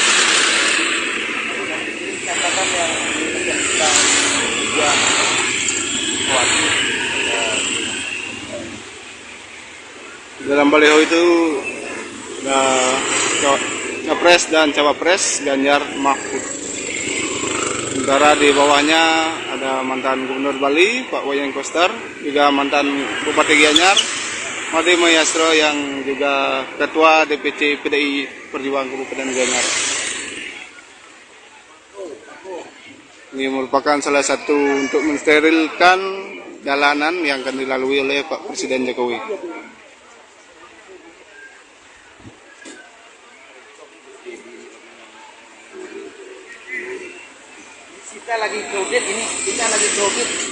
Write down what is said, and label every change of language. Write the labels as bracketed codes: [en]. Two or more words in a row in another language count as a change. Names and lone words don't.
[id] Dalam baliho itu Capres dan Cawapres Ganjar Mahfud. Sementara di bawahnya ada mantan Gubernur Bali Pak Wayan Koster, juga mantan Bupati Gianyar Made Mayastro yang juga Ketua DPC PDI Perjuangan Kabupaten Gianyar. Ini merupakan salah satu untuk mensterilkan jalanan yang akan dilalui oleh Pak Presiden Jokowi. kita lagi joget ini, kita lagi joget.